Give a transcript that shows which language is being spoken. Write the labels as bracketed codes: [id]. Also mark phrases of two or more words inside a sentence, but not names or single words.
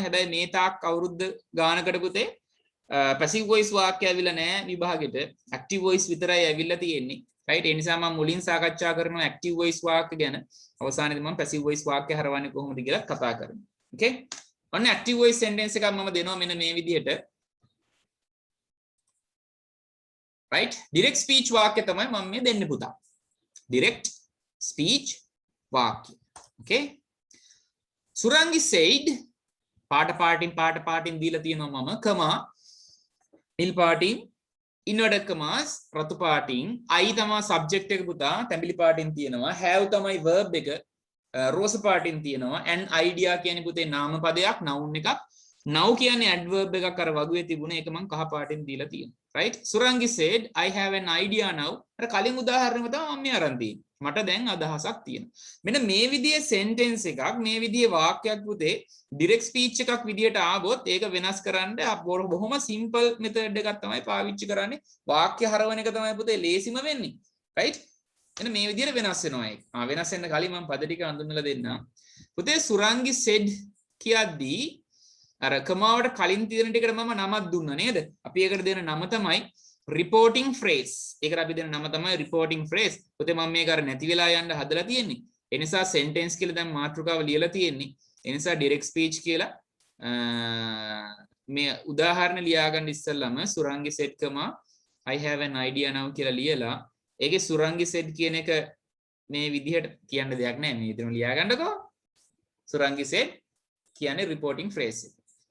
[si] හැබැයි මේ තාක් අවුරුද්ද ගානකට පුතේ [en] passive voice [si] වාක්‍ය ඇවිල්ලා නැහැ විභාගෙට. [en] active voice [si] විතරයි ඇවිල්ලා තියෙන්නේ. right? ඒ නිසා මම මුලින් සාකච්ඡා කරනවා [en] active voice [si] වාක්‍ය ගැන. අවසානයේදී මම [en] passive voice [si] වාක්‍ය හරවන්නේ කොහොමද කියලා කතා කරනවා. okay ඔන්න [en] active voice sentence [si] එකක් මම දෙනවා මෙන්න මේ විදිහට. right? [en] direct speech [si] වාක්‍ය තමයි මම මේ දෙන්නේ පුතා. [en] direct speech [si] වාක්‍ය. [en] okay Surangi said [si] පාටින් දීලා තියෙනවා මම කමා නිල් පාටින් [en] inverted commas [si] රතු පාටින් I තමයි subject එක පුතා තැඹිලි පාටින් තියෙනවා have තමයි verb එක රෝස පාටින් තියෙනවා [en] and idea [si] කියන්නේ පුතේ නාම පදයක් noun එකක් now කියන්නේ adverb එකක් අර වගුවේ තිබුණ ඒක මම කහ පාටින් දීලා තියෙනවා [en] right Surangi said I have an idea now [si] අර කලින් උදාහරණෙම තමයි මම මේ අරන් තියෙන්නේ මට දැන් අදහසක් තියෙනවා මෙන්න මේ විදිහේ sentence එකක් මේ විදිහේ වාක්‍යයක් පුතේ [en] direct speech [si] එකක් විදිහට ආවොත් ඒක වෙනස් කරන්න බොහොම [en] simple method [si] එකක් තමයි පාවිච්චි කරන්නේ වාක්‍ය හරවන එක තමයි පුතේ ලේසිම වෙන්නේ right එන්න මේ විදිහට වෙනස් වෙනවා ඒක. වෙනස් වෙන්න කලින් මම පද ටික අඳුන්වලා දෙන්නම්. පුතේ [en] Surangi said [si] කියද්දී අර කමාවට කලින් තියෙන ටිකට මම නමක් දුන්නා නේද? අපි ඒකට දෙන නම තමයි [en] reporting phrase. [si] ඒකට අපි දෙන නම තමයි [en] reporting phrase. [si] පුතේ මම මේක අර නැති වෙලා යන්න හදලා තියෙන්නේ. ඒ නිසා sentence කියලා දැන් මාතෘකාව ලියලා තියෙන්නේ. ඒ නිසා [en] direct speech [si] කියලා මේ උදාහරණ ලියා ගන්න ඉස්සෙල්ලාම [en] Surangi said I have an idea now [si] කියලා ලියලා ඒකේ [en] Surangi said [si] කියන එක මේ විදිහට කියන්න දෙයක් නැහැ මේ විදිහටම ලියා ගන්නකෝ [en] Surangi said [si] කියන්නේ [en] reporting phrase [si] එක